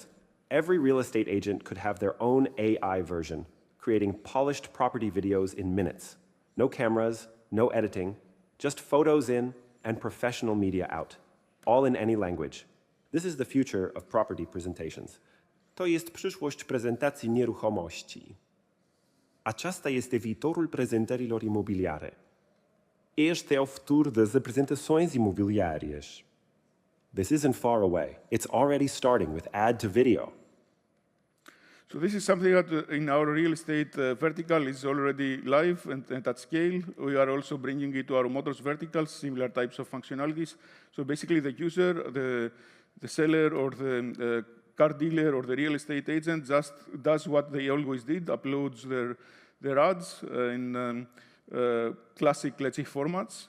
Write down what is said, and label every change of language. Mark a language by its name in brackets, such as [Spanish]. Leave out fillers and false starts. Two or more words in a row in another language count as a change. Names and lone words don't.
[English] Every real estate agent could have their own AI version, creating polished property videos in minutes. No cameras, no editing, just photos in and professional media out, all in any language. This is the future of property presentations. [Polish] To jest przyszłość prezentacji nieruchomości. [Romanian] Aceasta este viitorul prezentărilor imobiliare. [Portuguese] Este é o futuro das apresentações imobiliárias. [English] This isn't far away. It's already starting with ad to video. So this is something that in our real estate vertical is already live and at scale. We are also bringing it to our motors verticals, similar types of functionalities. So basically the user, the seller or the car dealer or the real estate agent just does what they always did, uploads their ads in classic, let's say, formats.